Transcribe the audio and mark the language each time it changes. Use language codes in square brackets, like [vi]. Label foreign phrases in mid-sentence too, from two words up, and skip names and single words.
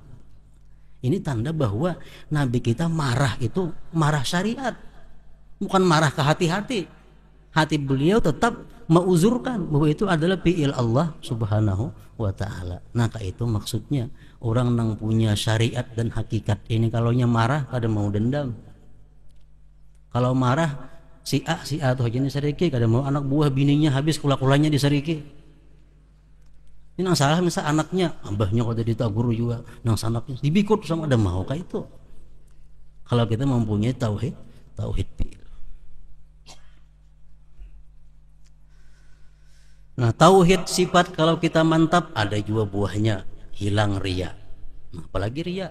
[id] Ini tanda bahwa Nabi kita marah itu marah syariat, bukan marah ke hati-hati. Hati beliau tetap menguzurkan bahwa itu adalah fi'il Allah [ar] subhanahu wa ta'ala. [id] Nah, kayak itu maksudnya orang yang punya syariat dan hakikat ini kalaunya marah kada mau dendam. [bjn] Kalau marah si A tuh aja disariki, kada mau anak buah bininya habis kula-kulanya disariki. Ini nang salah misal anaknya, abahnya kada ditagur juga, nang sanaknya dibikut sama ada mau kayak itu. [id] Kalau kita mempunyai tauhid fi'il. Nah, tauhid sifat kalau kita mantap ada juga buahnya, hilang riya. Nah, apalagi riya.